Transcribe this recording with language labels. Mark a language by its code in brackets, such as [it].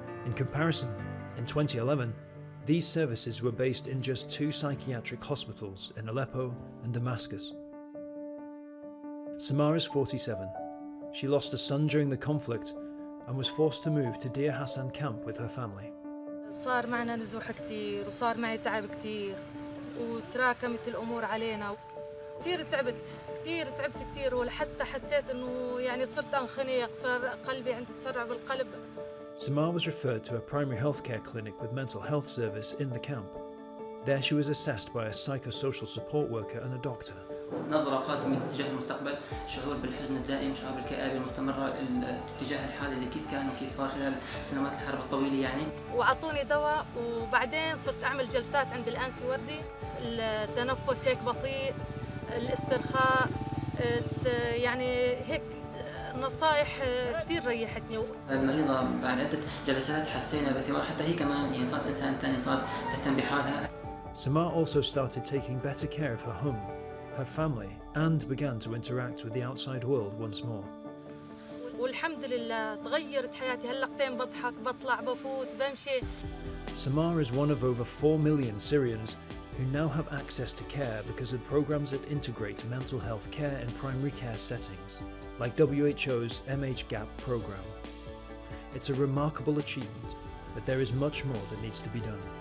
[en] In comparison, in 2011, these services were based in just 2 psychiatric hospitals in Aleppo and Damascus. Samar is 47. She lost a son during the conflict and was forced to move to Deir Hassan camp with her family. [ar] صار معنا نزوح كتير وصار معي تعب كتير وتراكمت الأمور علينا. كتير تعبت كتير ولحتى حسيت إنه يعني صرت أنخنق، صار قلبي عندي تسرع بالقلب. [en] Samar was referred to a primary healthcare clinic with mental health service in the camp. There she was assessed by a psychosocial support worker and a doctor. [ar] نظرة قاتمة تجاه المستقبل، شعور بالحزن الدائم، شعور بالكآبة المستمرة تجاه الحال اللي كيف كان وكيف صار خلال سنوات الحرب الطويلة يعني. وعطوني دواء وبعدين صرت أعمل جلسات عند الأنسي وردي، التنفس هيك بطيء، الاسترخاء، يعني هيك نصائح كثير ريحتني. المريضة بعد عدة جلسات حسينا بثمار، حتى هي كمان يعني صارت إنسان ثاني، صارت تهتم بحالها. [en] Samar also started taking better care of her home, her family, and began to interact with the outside world once more. [ar] والحمد لله تغيرت حياتي، هلقتين بضحك، بطلع، بفوت، بمشي. [en] Samar is one of over 4 million Syrians who now have access to care because of programs that integrate mental health care in primary care settings, like WHO's MHGAP program. It's a remarkable achievement, but there is much more that needs to be done.